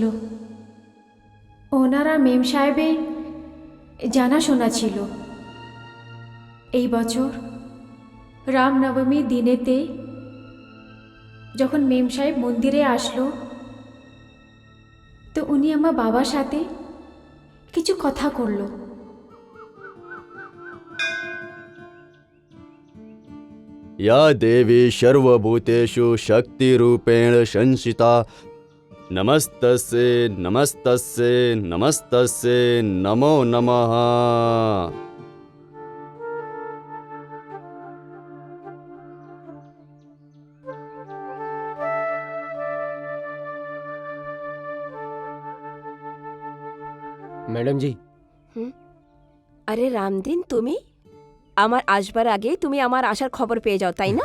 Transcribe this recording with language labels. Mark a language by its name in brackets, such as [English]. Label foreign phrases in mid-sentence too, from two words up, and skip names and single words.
[Bangla] ওনারা মেম সাহেবে জানাশোনা ছিল। এই বছর রামনবমী দিনেতে যখন মেম সাহেব মন্দিরে আসলো, তো উনি আমার বাবার সাথে কিছু কথা করলো। [Sanskrit] या देवी सर्वभूतेषु शक्तिरूपेण संस्थिता नमस्तस्यै नमस्तस्यै नमस्तस्यै नमो नमः। [Bangla] ম্যাডাম জি, আরে রামদিন, তুমি আমার আসবার আগে তুমি আমার আসার খবর পেয়ে যাও, তাই না?